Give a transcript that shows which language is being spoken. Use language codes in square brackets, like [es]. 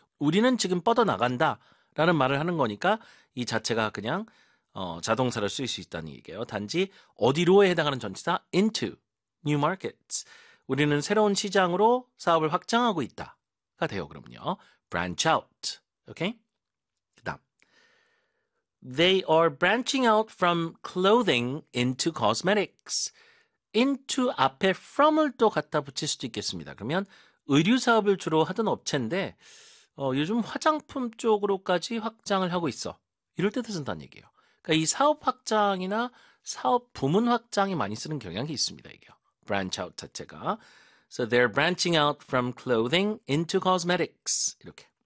[ko] 우리는 지금 뻗어나간다라는 말을 하는 거니까 이 자체가 그냥 자동사로 쓰일 수 있다는 얘기예요. 단지 어디로에 해당하는 전치사 [en] into new markets. [ko] 우리는 새로운 시장으로 사업을 확장하고 있다가 돼요. 그럼요. [en] Branch out. Okay? [ko] 그다음. [en] They are branching out from clothing into cosmetics. [ko] Into 앞에 from을 또 갖다 붙일 수도 있겠습니다. 그러면 의류 사업을 주로 하던 업체인데 요즘 화장품 쪽으로까지 확장을 하고 있어. 이럴 때도 쓴다는 얘기예요. 그러니까 이 사업 확장이나 사업 부문 확장이 많이 쓰는 경향이 있습니다. 이게요. [en] Branch out 자체가. So they're branching out from clothing into cosmetics. [ko] 이렇게.